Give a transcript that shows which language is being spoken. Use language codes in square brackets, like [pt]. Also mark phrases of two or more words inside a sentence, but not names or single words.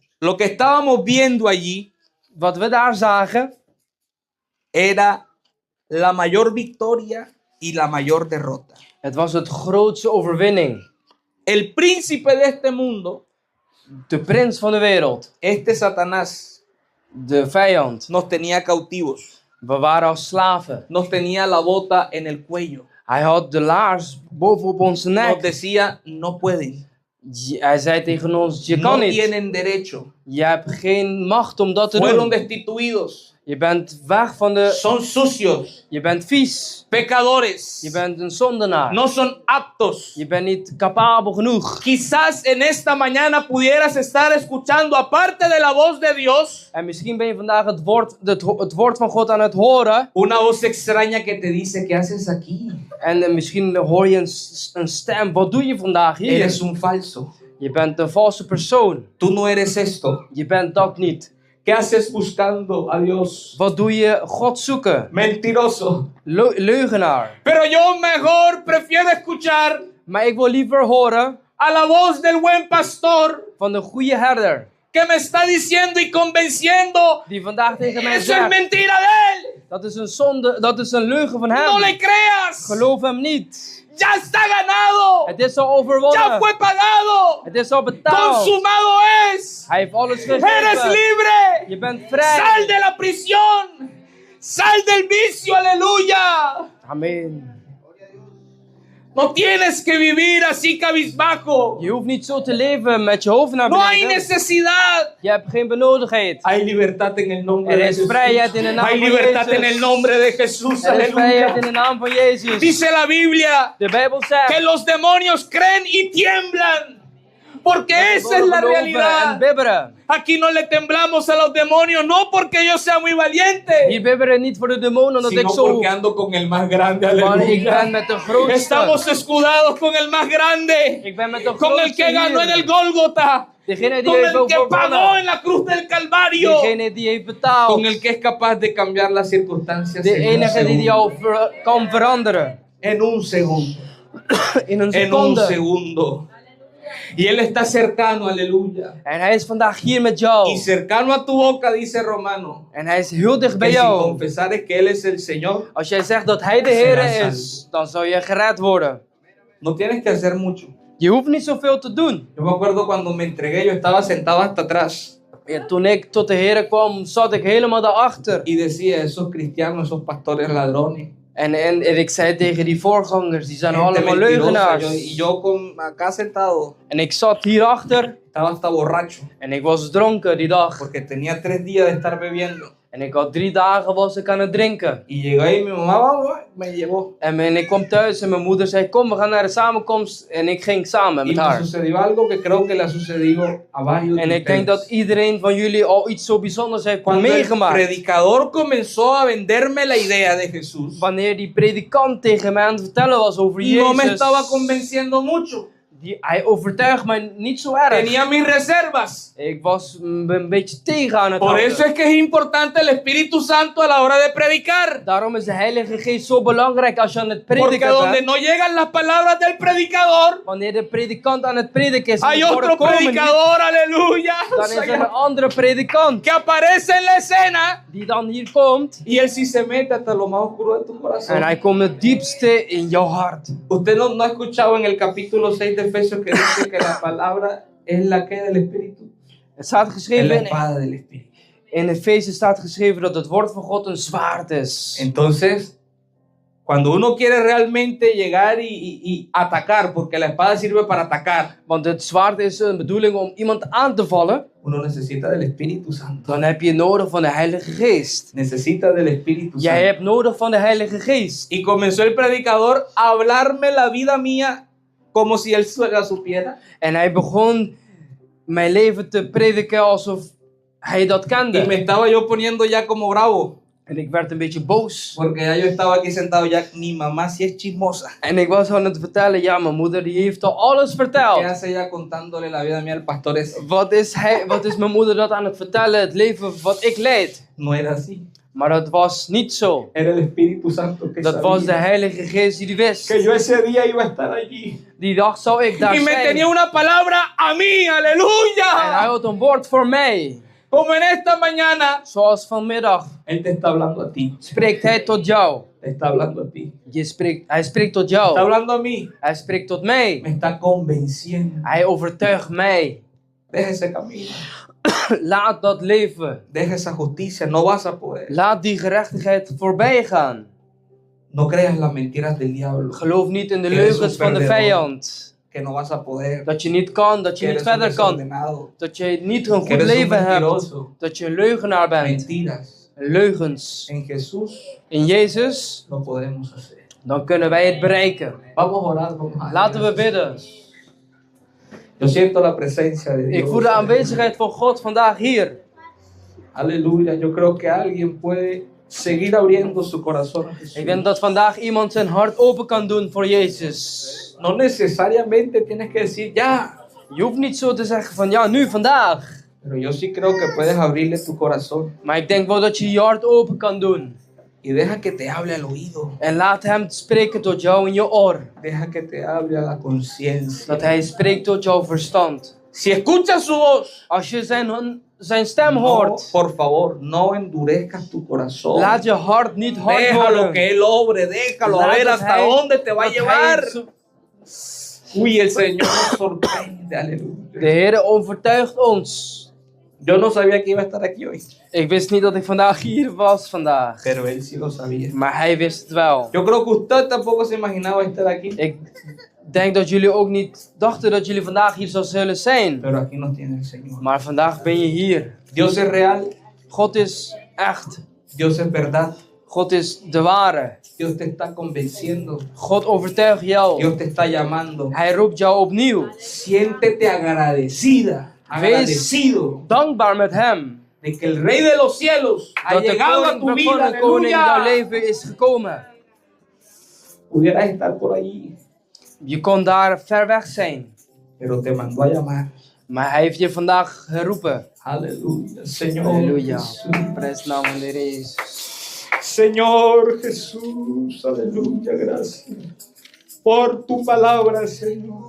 [es] Lo que estábamos viendo allí [nl] Wat we daar zagen, [es] era la mayor victoria y la mayor derrota. [nl] het was het grootste overwinning. [es] El príncipe de este mundo, [nl] De prins van de wereld, [es] este Satanás, [nl] de vijand. [es] nos tenía cautivos, [nl] We waren als slaven. [es] nos tenía la bota en el cuello, [nl] Hij had de laars bovenop onze [es] nos [nl] nek. [es] decía no pueden, [nl] Hij zei tegen ons, je [es] no [nl] kan niet. [es] tienen derecho, [nl] Je hebt geen macht om dat te [es] fueron [nl] doen. [es] destituidos, [nl] Je bent weg van de... [es] son sucios, [nl] Je bent vies. [es] pecadores, [nl] Je bent een zondenaar. [es] no son aptos. [nl] Je bent niet capabel genoeg. [es] Quizás en esta mañana pudieras estar escuchando, aparte de la voz de Dios, [nl] En misschien ben je vandaag het woord van God aan het horen. [es] una voz extraña que te dice, ¿qué haces aquí? [nl] En misschien hoor je een stem. Wat doe je vandaag hier? [es] Eres un falso, [nl] Je bent een valse persoon. [es] tú no eres esto. [nl] Je bent dat niet. [es] ¿Qué haces buscando a Dios? [nl] Wat doe je? God zoeken. [es] Mentiroso. [nl] Leugenaar. [es] Pero yo mejor prefiero escuchar [nl] Maar ik wil liever horen [es] a la voz del buen pastor [nl] van de goede herder. [es] que me está diciendo y convenciendo, [nl] Die vandaag tegen mij [es] eso es [nl] zegt. [es] mentira de él. [nl] Dat is een zonde. Dat is een leugen van [es] No le [nl] hem. [es] creas. [nl] Geloof hem niet. [es] Ya está ganado. [nl] Het is al [es] Ya [nl] overwonnen. [es] fue pagado. [nl] Het is al betaald. [es] Consumado es. [nl] Hij heeft alles [es] Eres [nl] gegeven. [es] libre. [nl] Je bent [es] Sal [nl] vrij. [es] de la prisión. Sal del vicio. Aleluya. [nl] Amen. [es] No tienes que vivir así cabizbajo. [nl] Je hoeft niet zo te leven met je hoofd naar [es] No hay [nl] beneden. [es] necesidad. [nl] Je hebt geen benodigdheid. [es] Hay libertad en el nombre [nl] Er [es] de [nl] is [es] Jesús. [nl] vrijheid in de naam [es] Hay [nl] van [es] libertad en [nl] Jezus. [es] el nombre de Jesús. [nl] Er is vrijheid in [es] Aleluya. [nl] de naam van Jezus. [es] Dice la Biblia [nl] De Bijbel [es] que [nl] zegt. [es] los demonios creen y tiemblan. Porque [nl] dat [es] esa es [nl] we [es] la [nl] geloven en [es] realidad. [nl] bibberen. [es] Aquí no le temblamos a los demonios, no porque yo sea muy valiente, [nl] Hier bibberen niet voor de demonen omdat ik [es] sino [nl] zo... [es] porque ando con el más grande. [nl] Maar ik [es] Aleluya. [nl] ben met de grootste. [es] Estamos escudados con el más grande, [nl] Ik ben met de [es] con el [nl] grootste [es] que ganó en el [nl] hier. [es] Gólgota, [nl] Degene die [es] con [nl] heeft [es] el que pagó [nl] overwonnen. [es] en la cruz del Calvario, [nl] Degene die heeft betaald. [es] con el que es capaz de cambiar las circunstancias [nl] De [es] en un [nl] enige die jou [es] segundo. [nl] kan veranderen. [es] En un segundo. [nl] In een [es] En un [nl] seconde. [es] segundo. Y Él está cercano, aleluya. [nl] En hij is vandaag hier met jou. [es] Y cercano a tu boca, dice Romano, [nl] En hij is heel dicht [es] que [nl] bij [es] si [nl] jou. [es] confesares que Él es el Señor, [nl] Als jij zegt dat hij de Heer is, dan zal je gered worden. [es] no tienes que hacer mucho. [nl] Je hoeft niet zoveel te doen. [es] Yo me acuerdo cuando me entregué, yo estaba sentado hasta atrás [nl] Ja, toen ik tot de Heer kwam, zat ik helemaal daarachter. [es] y decía, esos cristianos, esos pastores ladrones, [nl] En ik zei tegen die voorgangers, die zijn [es] gente [nl] allemaal [es] mentirosa. [nl] leugenaars. [es] Y yo acá sentado, [nl] En ik zat hierachter [es] estaba hasta borracho, [nl] en ik was dronken die dag. [es] porque tenía 3 días de estar bebiendo. [nl] En ik had 3 dagen was ik aan het drinken. [es] Y llegó ahí mi mamá, vamos, me llevó. [nl] En ik kwam thuis en mijn moeder zei, kom we gaan naar de samenkomst. En ik ging samen [es] Y [nl] met [es] me [nl] haar. [es] sucedió algo que creo que le ha sucedido a varios de [nl] En ik denk [es] ustedes. [nl] dat iedereen van jullie al iets zo bijzonders heeft [es] Cuando el [nl] meegemaakt. [es] predicador comenzó a venderme la idea de Jesús, [nl] Wanneer die predikant tegen mij aan het vertellen was over [es] no me [nl] Jezus. [es] estaba convenciendo mucho. [nl] Hij overtuigt mij niet zo erg. [es] Tenía mis reservas. [nl] Ik was een beetje tegen aan het [es] Por [nl] houden. [es] eso es que es importante el Espíritu Santo a la hora de predicar. [nl] Daarom is de Heilige Geest zo belangrijk als je aan het [es] Porque [nl] prediken [es] donde [nl] bent. [es] no llegan las palabras del predicador, [nl] Wanneer de predikant aan het prediken is en [es] hay [nl] de woorden [es] otro [nl] komen niet, [es] predicador, aleluya, [nl] dan is er een andere predikant [es] que aparece en la escena [nl] die dan hier komt. [es] y él sí se mete hasta lo más oscuro de tu [nl] En [es] corazón. [nl] hij komt het diepste in jouw hart. [es] Usted no ha escuchado en el capítulo 6 de Efesios que dice que la palabra es la que del Espíritu. [nl] Het staat [es] Es [nl] geschreven [es] la [nl] in [es] espada del Espíritu. [nl] Efeze staat geschreven dat het woord van God een zwaard is. [es] Entonces, Cuando uno quiere realmente llegar y atacar, porque la espada sirve para atacar, [nl] Want het zwaard is een bedoeling om iemand aan te vallen. [es] uno necesita del Espíritu Santo. [nl] Dan heb je nodig van de Heilige Geest. [es] Necesita del Espíritu [nl] Jij [es] Santo. [nl] hebt nodig van de Heilige Geest. [es] Y comenzó el predicador a hablarme la vida mía como si él la supiera. [nl] En hij begon mijn leven te prediken alsof hij dat [es] Y [nl] kende. [es] me estaba yo poniendo ya como bravo. [nl] En ik werd een beetje boos. [es] Porque ya yo estaba aquí sentado ya. Mi mamá sí es chismosa. [nl] En ik was aan het vertellen, ja, mijn moeder die heeft al alles [es] ¿Qué [nl] verteld. [es] hace ella contándole la vida mía al pastor ese? [nl] Wat is mijn moeder dat aan het vertellen? Het leven wat ik leid. [es] No era así. [nl] Maar dat was niet zo. [es] Era el Espíritu Santo que [nl] Dat was de [es] sabía [nl] Heilige Geest die wist. [es] que yo ese día iba a estar allí. [nl] Die dag zou ik daar [es] Y me [nl] zijn. [es] tenía una palabra a mí. [nl] En hij [es] Aleluya. [nl] had een woord voor mij. [es] Como en esta mañana. [nl] Zoals vanmiddag [es] Él te está hablando a ti. [nl] spreekt hij tot jou. [es] Te está hablando a ti. [nl] Hij spreekt tot [es] Está [nl] jou. [es] hablando a mí. [nl] Hij spreekt tot mij. [es] Me está convenciendo. [nl] Hij overtuigt mij. [es] Deja ese camino. [nl] Laat dat leven. [es] Deja esa justicia. No vas a poder. [nl] Laat die gerechtigheid voorbij gaan. [es] No creas las mentiras del diablo. [nl] Geloof niet in de [es] Eres [nl] leugens [es] un [nl] van de [es] perdedor. [nl] vijand. [es] Que no vas a poder. [nl] Dat je niet kan, dat je [es] Que [nl] niet [es] eres un [nl] verder kan. [es] desordenado. [nl] Dat je niet een [es] Que [nl] goed [es] eres un [nl] leven hebt. [es] mentiroso. [nl] Dat je een leugenaar bent. [es] Mentiras. [nl] Leugens. [es] En Jesús [nl] In Jezus, [es] lo podemos hacer. [nl] dan kunnen wij het bereiken. [es] Vamos a orar. Vamos a [nl] Laten we bidden. [es] Yo siento la presencia de Dios. [nl] Ik voel de aanwezigheid van God vandaag hier. [es] Aleluya. Yo creo que alguien puede seguir abriendo su corazón a Jesús. [nl] Ik denk dat vandaag iemand zijn hart open kan doen voor Jezus. [es] No necesariamente tienes que decir ya. [nl] Je hoeft niet zo te zeggen van ja, nu, vandaag. [es] Pero yo sí creo que puedes abrirle tu corazón. [nl] Maar ik denk wel dat je je hart open kan doen. [es] Y deja que te hable al oído. [nl] En laat hem spreken tot jou in je oor. [es] Deja que te hable a la conciencia. [nl] Dat hij spreekt tot jouw verstand. [es] Si escuchas su voz, [nl] Als je zijn stem [es] no, [nl] hoort, [es] por favor, no endurezcas tu corazón. [nl] laat je hart niet hard [es] Déjalo [nl] worden. [es] que Él obre, déjalo a [nl] Laat [es] ver [nl] dat [es] hasta [nl] hij- [es] dónde te va a [nl] dat hij [es] llevar. [nl] het zo- [es] Uy, el Señor nos sorprende, aleluya. [nl] De Heer overtuigt ons. [es] Yo no sabía que iba a estar aquí hoy, [nl] Ik wist niet dat ik vandaag hier was vandaag. [es] pero Él sí lo sabía. [nl] Maar hij wist het wel. [es] Yo creo que usted tampoco se imaginaba estar aquí, [nl] Ik denk dat jullie ook niet dachten dat jullie vandaag hier zou zullen zijn. [es] pero aquí nos tiene el Señor. [nl] Maar vandaag ben je hier. [es] Dios es real, [nl] God is echt. [es] Dios es verdad, [nl] God is de ware. [es] Dios te está convenciendo, [nl] God overtuigt jou. [es] Dios te está llamando. [nl] Hij roept jou opnieuw. [es] Siéntete agradecida, agradecido [nl] Dankbaar met hem. [es] de que el Rey de los cielos ha [nl] Dat de [es] llegado a tu [nl] koning [es] vida, [nl] van koning in jouw [es] aleluya. [nl] leven is gekomen. [es] Pudieras estar por allí, [nl] Je kon daar ver weg zijn. [es] pero te mandó a llamar. [nl] Maar hij heeft je vandaag geroepen. [es] Aleluya, Señor. [nl] Halleluja. [es] Jesús. [nl] Prijs naam van de Heer Jezus. [es] Señor Jesús, aleluya, gracias por tu palabra, Señor,